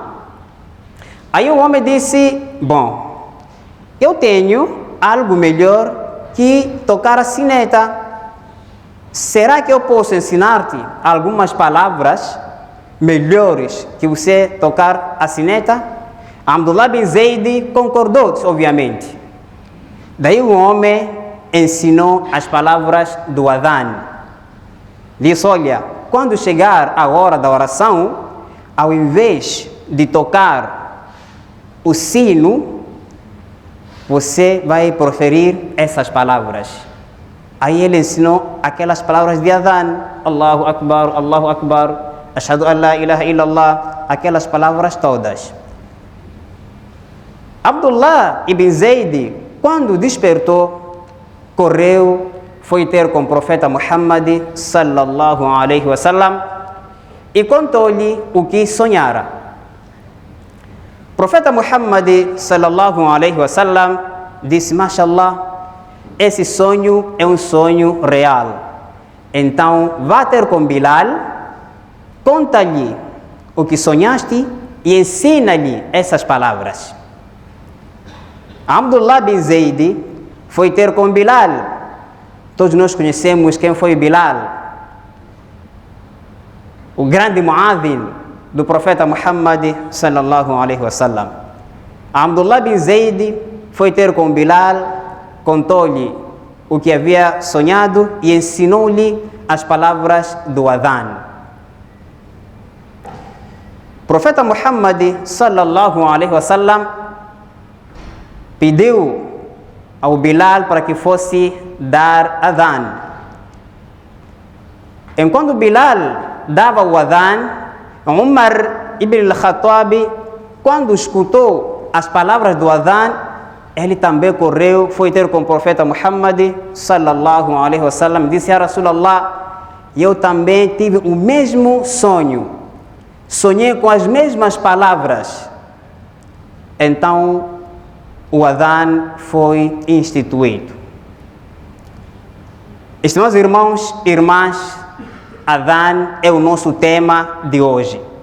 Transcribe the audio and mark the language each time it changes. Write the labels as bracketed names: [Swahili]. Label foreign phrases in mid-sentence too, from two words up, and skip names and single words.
[Portuguese] Aí o homem disse: "Bom, eu tenho algo melhor que tocar a sineta. Será que eu posso ensinar-te algumas palavras melhores que você tocar a sineta?" Abdullah bin Zayd concordou, obviamente. Daí o homem ensinou as palavras do adhan. Disse: "Olha, quando chegar a hora da oração, ao invés de tocar o sino, você vai proferir essas palavras." Aí ele ensinou aquelas palavras de adhan: [Arabic] الله أكبر أشهد أن لا إله إلا الله, [Portuguese] aquelas palavras todas. Abdullah ibn Zayd, quando despertou, correu, foi ter com o profeta Muhammad [Arabic] صلى الله عليه وسلم [Portuguese] e contou-lhe o que sonhara. O profeta Muhammad [Arabic] صلى الله عليه وسلم [Portuguese] disse: "Mashallah, esse sonho é um sonho real. Então vá ter com Bilal, conta-lhe o que sonhaste e ensina-lhe essas palavras." Abdullah bin Zayd foi ter com Bilal. Todos nós conhecemos quem foi Bilal, o grande muadhin do profeta Muhammad [Arabic] صلى الله عليه وسلم. [Portuguese] Abdullah bin Zayd foi ter com Bilal, contou-lhe o que havia sonhado e ensinou-lhe as palavras do adhan. O profeta Muhammad [Arabic] صلى الله عليه وسلم [Portuguese] pediu ao Bilal para que fosse dar adhan. Enquanto Bilal dava o adhan, Umar ibn al-Khattab, quando escutou as palavras do adhan, ele também correu, foi ter com o profeta Muhammad [Arabic] صلى الله عليه وسلم, [Portuguese] disse: [Arabic] "يا رسول الله, [Portuguese] eu também tive o mesmo sonho, sonhei com as mesmas palavras." Então o adhan foi instituído. Estimados irmãos e irmãs, Adhan é o nosso tema de hoje.